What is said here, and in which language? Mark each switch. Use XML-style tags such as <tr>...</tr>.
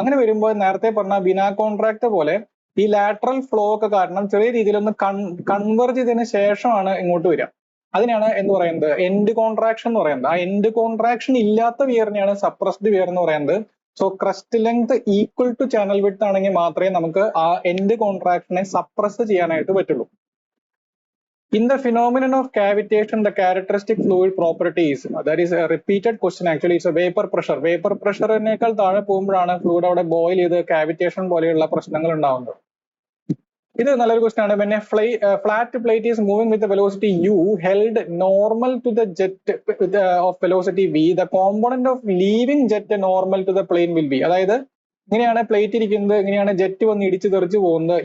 <ml>അങ്ങനെ വരുമ്പോൾ നേരത്തെ പറഞ്ഞ വിന കോൺട്രാക്ട് പോലെ ഈ ലാറ്ററൽ ഫ്ലോ ഒക്കെ കാരണം ചെറിയ രീതിയിലൊന്ന് കൺവെർജ് ചെയ്തതിന് ശേഷമാണ് ഇങ്ങോട്ട് വരിക. അതിനാണ് എന്ന് പറയുന്നത് എൻഡ് കോൺട്രാക്ഷൻ എന്ന് പറയുന്നത്. ആ എൻഡ് കോൺട്രാക്ഷൻ ഇല്ലാത്ത വിയറിനെയാണ് സപ്രസ്ഡ് വിയർ എന്ന് പറയുന്നത്. So</ml> <en>crest length equal to channel width</en> <ml>ആണെങ്കിൽ മാത്രമേ നമുക്ക് ആ എൻഡ് കോൺട്രാക്ഷനെ സപ്രസ് ചെയ്യാനായിട്ട് പറ്റുള്ളൂ.</ml> <en>In the phenomenon of cavitation, the characteristic fluid properties, that is a repeated question actually, it's a vapor pressure.</en> <ml>Vapor pressure-നേക്കാൾ താഴെ പോകുമ്പോഴാണ് ഫ്ലൂയിഡ് അവിടെ ബോയിൽ ചെയ്ത് കാവിറ്റേഷൻ പോലെയുള്ള പ്രശ്നങ്ങൾ ഉണ്ടാവുന്നത്. ഇത് നല്ലൊരു ക്വസ്റ്റൻ ആണ്.</ml> <en>പിന്നെ flat plate is moving with velocity u held normal to the jet of velocity v, the component of leaving jet normal to the plane will be.</en> <ml>അതായത് ഇങ്ങനെയാണ് പ്ലേറ്റ് ഇരിക്കുന്നത്, ഇങ്ങനെയാണ് ജെറ്റ് വന്ന് ഇടിച്ച് തെറിച്ച് പോകുന്നത്.</ml>